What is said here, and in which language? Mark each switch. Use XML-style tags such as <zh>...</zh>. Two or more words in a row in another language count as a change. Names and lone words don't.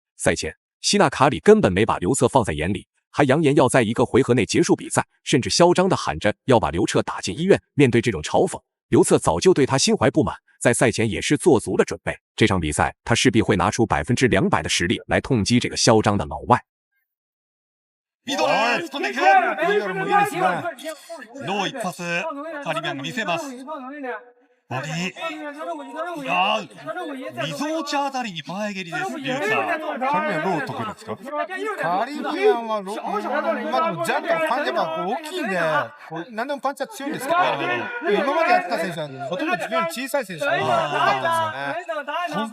<zh>赛前，希纳卡里根本没把刘策放在眼里，还扬言要在一个回合内结束比赛，甚至嚣张地喊着要把刘策打进医院。面对这种嘲讽，刘策早就对他心怀不满，在赛前也是做足了准备。这场比赛他势必会拿出200%的实力来痛击这个嚣張的老外。</zh> <ja>ミドル飛んでいく。ミドルもいいですね。ロー一発カリビアンが見せます。ボディみぞおちあたりに前蹴りです。リュウさん。カリビアンロー得意なんですか？カリビアンはロー、まあでもジャンプのパンチが大きいんで、何でもパンチは強いんですけど、今までやってた選手はほとんど自分より小さい選手が多かったですよね。</ja>